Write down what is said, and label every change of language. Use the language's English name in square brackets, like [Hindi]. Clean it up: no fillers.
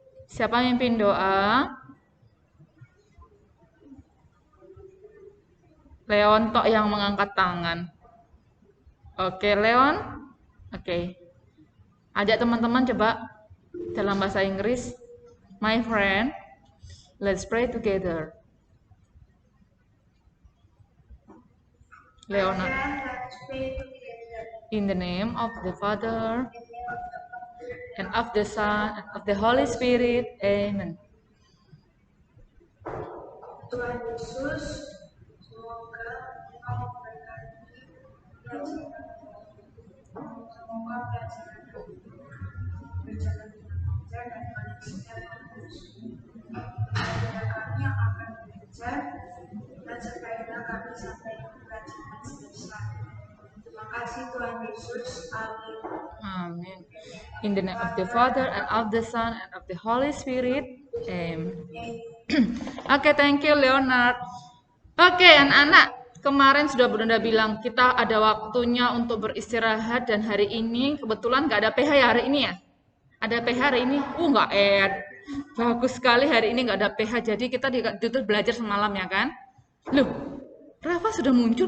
[Indonesian] Siapa mimpin doa? Leon tok yang mengangkat tangan. Oke, Leon. Oke. Ajak teman-teman coba dalam bahasa Inggris. [English] My friend, let's pray together. Leonard. In the name of the Father, and of the Son, and of the Holy Spirit. Amen. [Indonesian] Tuhan Yesus, semoga Engkau memberkati semoga pelajaran berjalan dengan lancar dan kondisinya bagus. Kepada kami yang akan belajar, dan supaya kami sampai pelajaran selesai. Terima kasih Tuhan Yesus. Amin. Amin. [English] In the name of the Father and of the Son and of the Holy Spirit. Amen. Oke, thank you Leonard. [Indonesian] Oke, anak-anak, kemarin sudah Bunda bilang kita ada waktunya untuk beristirahat dan hari ini kebetulan nggak ada PH ya hari ini ya. Ada PH hari ini? Nggak bagus sekali hari ini nggak ada PH. Jadi kita ditutup belajar semalam ya kan? Loh, Rafa sudah muncul.